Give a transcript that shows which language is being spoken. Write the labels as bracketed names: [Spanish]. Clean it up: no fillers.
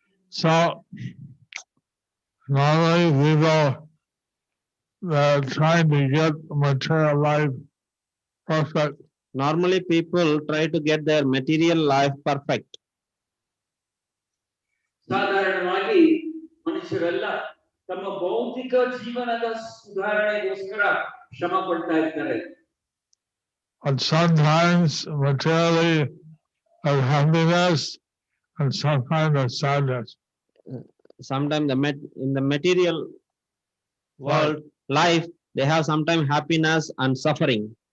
[English] So normally people that are trying to get material life perfect, Normally, people try to get their material life perfect. [Kannada] ಸಾಧಾರಣವಾಗಿ ಮನುಷ್ಯರೆಲ್ಲ ತಮ್ಮ ಭೌತಿಕ ಜೀವನದ ಸುಧಾರಣೆಗೋಸ್ಕರ ಶ್ರಮ ಪಡ್ತಾ ಇರ್ತಾರೆ. [English] but sometimes materially of happiness and sometimes of sadness. Sometimes in the material world life, they have sometimes happiness and suffering.